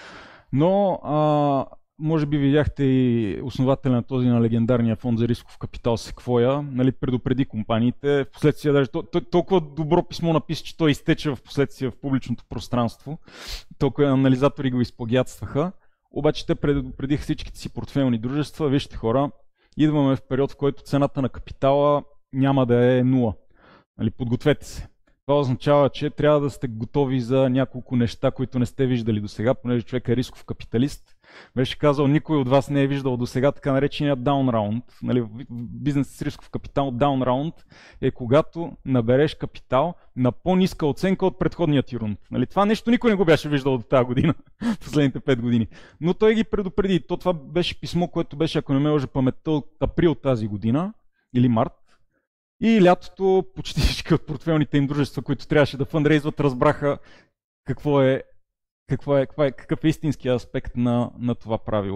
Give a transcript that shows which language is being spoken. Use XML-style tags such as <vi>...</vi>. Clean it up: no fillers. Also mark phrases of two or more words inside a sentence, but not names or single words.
<bg>но може би видяхте и основателя на този, на легендарния фонд за рисков капитал Sequoia, нали, предупреди компаниите, впоследствие даже толкова добро писмо написа, че той изтече в последствие в публичното пространство, толкова анализатори го изплагиатстваха, обаче те предупредиха всичките си портфейлни дружества, вижте хора, идваме в период, в който цената на капитала няма да е 0. Нали, подгответе се. Това означава, че трябва да сте готови за няколко неща, които не сте виждали до сега, понеже човек е рисков капиталист. Беше казал, никой от вас не е виждал до сега така наречения</bg> <en>down round.</en> <bg>Нали, в бизнес с рисков капитал</bg> <en>down round</en> <bg>е когато набереш капитал на по-ниска оценка от предходния ти рунд. Нали, това нещо никой не го беше виждал до тази година, последните 5 години. Но той ги предупреди. Това беше писмо, което беше, ако не ме лъже паметта, от април тази година или март. И лятото почти всички от портфейлните им дружества, които трябваше да фандрейзват, разбраха какъв е истинския аспект на това правило.</bg>